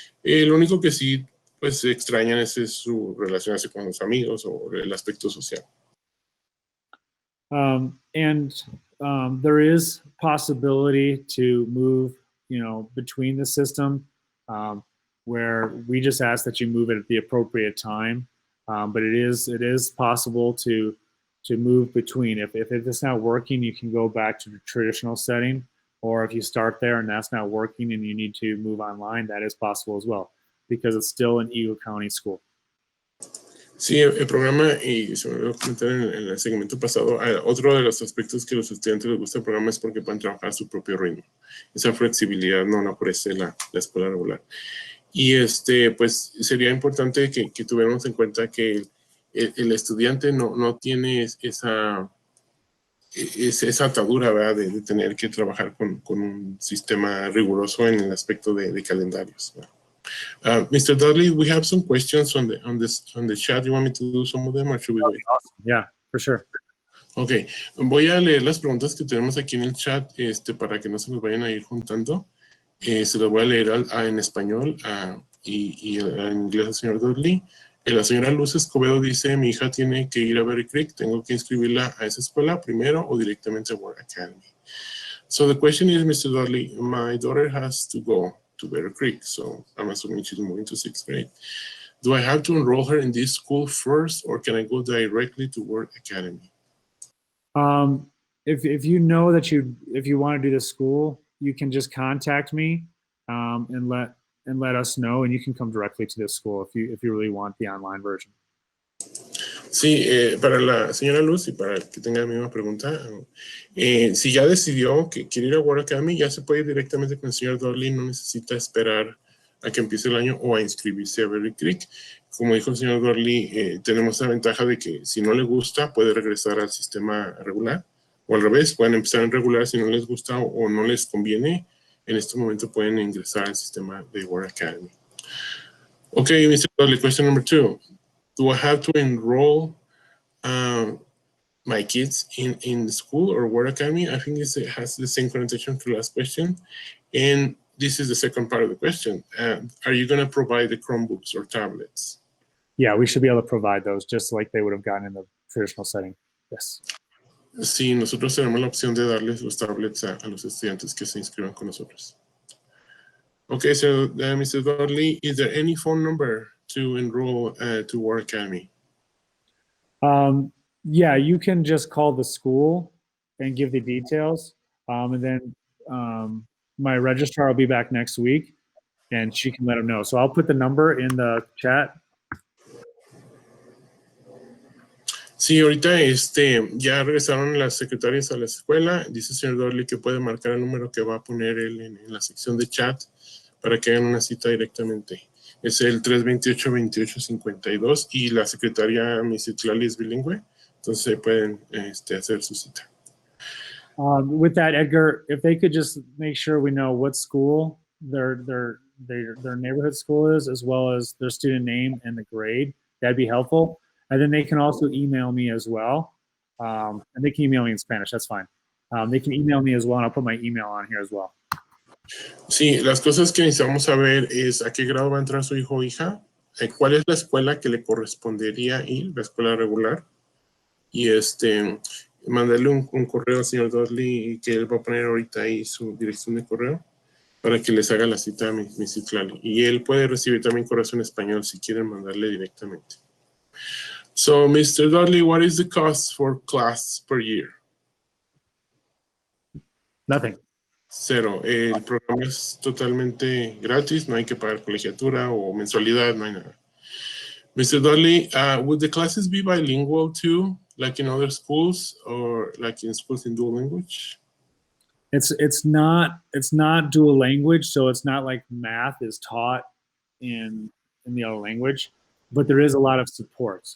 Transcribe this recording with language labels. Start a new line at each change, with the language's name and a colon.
Spanish: Lo único que sí pues extrañan es su relacionarse con los amigos o el aspecto social.
English: There is possibility to move, between the system, where we just ask that you move it at the appropriate time. But it is possible to move between. If it's not working, you can go back to the traditional setting, or if you start there and that's not working and you need to move online, that is possible as well, because it's still an Eagle County school.
Spanish: Sí, el programa, y se me olvidó comentar en el segmento pasado, otro de los aspectos que a los estudiantes les gusta el programa es porque pueden trabajar a su propio ritmo. Esa flexibilidad no la ofrece la escuela regular. Y pues sería importante que tuviéramos en cuenta que el estudiante no tiene esa atadura, ¿verdad? De tener que trabajar con un sistema riguroso en el aspecto de calendarios, ¿verdad?
English: Mr. Dudley, we have some questions on the chat. You want me to do some of them, or should we wait? Awesome. Yeah, for sure.
Spanish: Ok, voy a leer las preguntas que tenemos aquí en el chat para que no se nos vayan a ir juntando. Se las voy a leer en español y en inglés al señor Dudley. La señora Luz Escobedo dice, mi hija tiene que ir a Berry Creek, ¿tengo que inscribirla a esa escuela primero o directamente a World Academy?
English: So the question is, Mr. Dudley, my daughter has to go to Berry Creek, so I'm assuming she's moving to 6th grade. Do I have to enroll her in this school first, or can I go directly to World Academy? If you know that if you want to do this school, you can just contact me and let us know, and you can come directly to this school if you really want the online version.
Spanish: Sí, para la señora Luz y para el que tenga la misma pregunta, si ya decidió que quiere ir a World Academy, ya se puede ir directamente con el señor Dudley, no necesita esperar a que empiece el año o a inscribirse a Berry Creek. Como dijo el señor Dudley, tenemos la ventaja de que si no le gusta, puede regresar al sistema regular, o al revés, pueden empezar en regular si no les gusta o no les conviene. En este momento pueden ingresar al sistema de World Academy.
English: Okay, Mr. Dudley, question number 2. Do I have to enroll my kids in school or World Academy? I think it has the same connotation to the last question. And this is the second part of the question. Are you going to provide the Chromebooks or tablets? Yeah, we should be able to provide those just like they would have gotten in the traditional setting. Yes.
Spanish: Sí, nosotros tenemos la opción de darles los tablets a los estudiantes que se inscriban con nosotros.
English: Okay, so Mr. Dudley, is there any phone number to enroll to World Academy? Yeah, you can just call the school and give the details. And then my registrar will be back next week and she can let them know. So I'll put the number in the chat.
Spanish: Sí, ahorita ya regresaron las secretarias a la escuela. Dice el señor Dudley que puede marcar el número que va a poner él en la sección de chat para que hagan una cita directamente. Es el 328-2852 y la secretaria Miss Itlali es bilingüe, entonces pueden hacer su cita.
English: With that, Edgar, if they could just make sure we know what school their neighborhood school is, as well as their student name and the grade, that'd be helpful. And then they can also email me as well. And they can email me in Spanish, that's fine. They can email me as well, and I'll put my email on here as well.
Spanish: Sí, las cosas que necesitamos saber es a qué grado va a entrar su hijo o hija, cuál es la escuela que le correspondería ir, la escuela regular, y mandarle un correo al señor Dudley que él va a poner ahorita ahí su dirección de correo para que les haga la cita a Miss Itlali. Y él puede recibir también correos en español si quieren mandarle directamente.
English: So, Mr. Dudley, what is the cost for class per year? Nothing.
Spanish: Cero. El programa es totalmente gratis, no hay que pagar colegiatura o mensualidad, no hay nada.
English: Mr. Dudley, would the classes be bilingual too, like in other schools or like in schools in dual language? It's not dual language, so it's not like math is taught in the other language, but there is a lot of support.